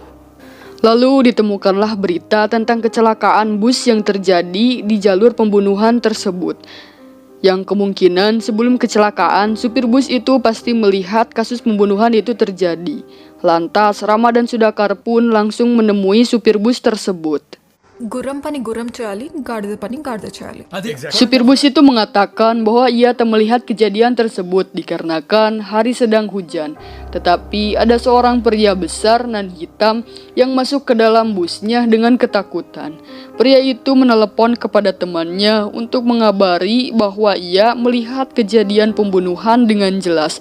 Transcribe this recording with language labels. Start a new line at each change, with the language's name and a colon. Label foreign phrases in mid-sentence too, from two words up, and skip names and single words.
Indonesian: Lalu ditemukanlah berita tentang kecelakaan bus yang terjadi di jalur pembunuhan tersebut. Yang kemungkinan sebelum kecelakaan, supir bus itu pasti melihat kasus pembunuhan itu terjadi. Lantas, Rama dan Sudakar pun langsung menemui supir bus tersebut.
Telugu: గుర్రం పని గుర్రం చేయాలి, గాడిద పని గాడిద చేయాలి.
Indonesian: Supir bus itu mengatakan bahwa ia tak melihat kejadian tersebut dikarenakan hari sedang hujan. Tetapi ada seorang pria besar nan hitam yang masuk ke dalam busnya dengan ketakutan. Pria itu menelepon kepada temannya untuk mengabari bahwa ia melihat kejadian pembunuhan dengan jelas.